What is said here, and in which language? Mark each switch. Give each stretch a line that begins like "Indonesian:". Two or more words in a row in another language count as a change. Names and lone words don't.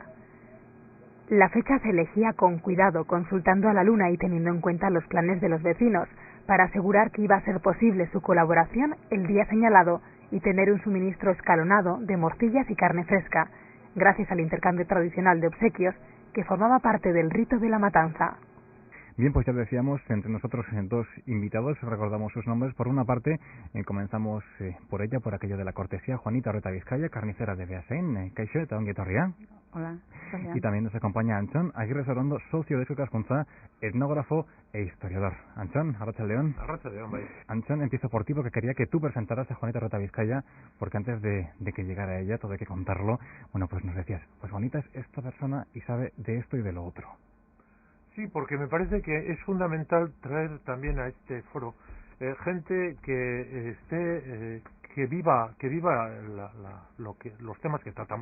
Spanish: La fecha se elegía con cuidado, consultando a la luna y teniendo en cuenta los planes de los vecinos, para asegurar que iba a ser posible su colaboración el día señalado y tener un suministro escalonado de morcillas y carne fresca, gracias al intercambio tradicional de obsequios que formaba parte del rito de la matanza. Bien, pues ya decíamos, entre nosotros dos invitados, recordamos sus nombres. Por una parte, comenzamos por ella, por aquello de la cortesía, Juanita Urreta Vizcaya, carnicera de Beasain.
Basque: Kaixo, eta ongi etorria.
Spanish: Hola. Y también nos acompaña Antxon Eguerrezerondo, socio de Eusko Ikaskuntza, etnógrafo e historiador.
Basque: Antxon, arratsaldeon. Arratsaldeon, bai.
Spanish: Antxon, empiezo por ti porque quería que tú presentaras a Juanita Urreta Vizcaya, porque antes de que llegara ella, todo hay que contarlo. Bueno, pues nos decías, pues Juanita es esta persona y sabe de esto y de lo otro. Sí, porque me parece que es fundamental traer también a este foro gente que esté que viva los temas que tratamos.